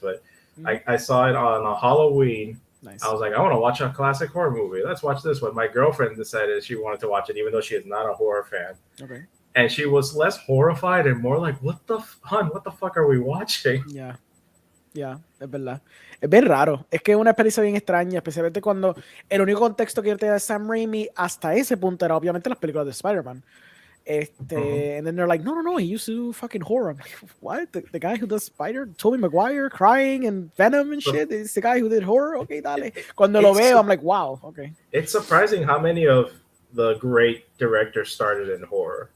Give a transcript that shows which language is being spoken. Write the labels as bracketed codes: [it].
[en] But I saw it on a Halloween. Nice. I was like, I want to watch a classic horror movie. Let's watch this one. My girlfriend decided she wanted to watch it, even though she is not a horror fan. Okay. And she was less horrified and more like, what the fuck are we watching? [es] Yeah. Yeah, es verdad. Es bien raro. Es que es una experiencia bien extraña, especialmente cuando el único contexto que yo tenía de Sam Raimi hasta ese punto era obviamente las películas de Spider-Man. [en] And then they're like, no, he used to do fucking horror. I'm like, what? The guy who does Spider, Tobey Maguire, crying and Venom and shit, is the guy who did horror? Okay, [es] dale. Cuando lo veo, [en] I'm like, wow, okay. It's surprising how many of the great directors started in horror.